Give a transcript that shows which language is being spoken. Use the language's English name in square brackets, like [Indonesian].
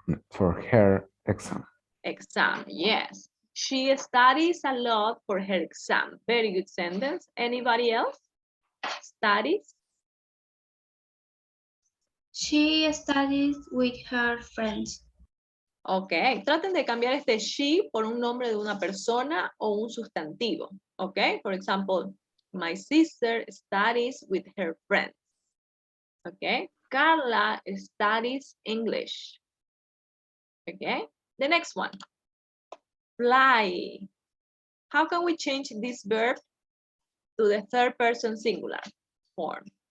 [English] For her exam. exam, yes. She studies a lot for her exam. Very good sentence. Anybody else? Studies? She studies with her friends. [Spanish] Ok, traten de cambiar este she por un nombre de una persona o un sustantivo. [English] Ok, for example, my sister studies with her friends. Ok, Carla studies English. Ok, the next one. Fly. How can we change this verb to the third person singular form?